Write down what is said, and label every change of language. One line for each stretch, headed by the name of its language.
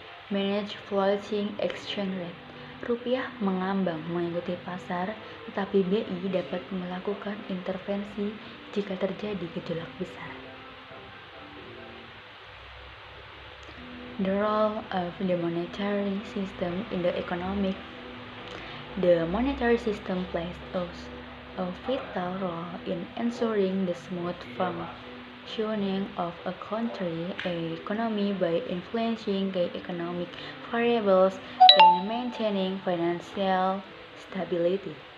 English: Manage floating exchange rate.
Indonesian: Rupiah mengambang mengikuti pasar, tetapi BI dapat melakukan intervensi jika terjadi gejolak besar.
English: The role of the monetary system in the economic. The monetary system plays a vital role in ensuring the smooth functioning of a country's economy by influencing the economic variables and maintaining financial stability.